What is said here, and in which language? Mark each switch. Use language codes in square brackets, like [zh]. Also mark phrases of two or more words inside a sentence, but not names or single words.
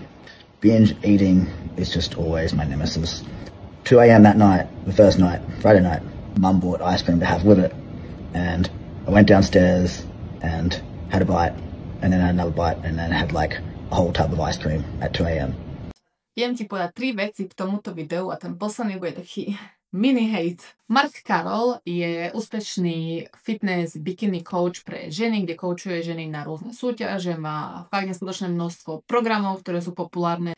[en] Binge eating is just always my nemesis. 2 a.m. that night, the first night, Friday night, Mum bought ice cream to have with it. And I went downstairs and had a bite, and then had another bite, and then had like a whole tub of ice cream at 2 a.m. [sk] Idem ti povedať 3 veci k tomuto videu a ten posledný bude taký mini hate. Mark Carroll je úspešný [en] fitness bikini coach [sk] pre ženy, kde coachuje ženy na rôzne súťaže, má fakt neskutočné množstvo programov, ktoré sú populárne.